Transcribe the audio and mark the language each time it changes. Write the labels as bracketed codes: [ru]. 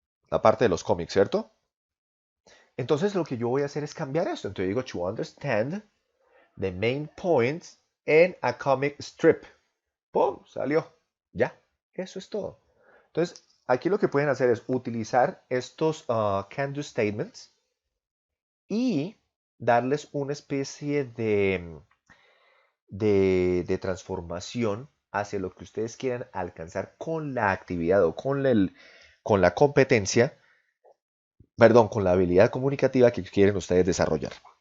[es] La parte de los cómics, ¿cierto? Entonces lo que yo voy a hacer es cambiar esto. Entonces digo, [en] to understand the main points in a comic strip. [es] ¡Pum! Salió. Ya. Eso es todo. Entonces, aquí lo que pueden hacer es utilizar estos can-do statements y darles una especie de transformación hacia lo que ustedes quieran alcanzar con la actividad o con la competencia, perdón, con la habilidad comunicativa que quieren ustedes desarrollar.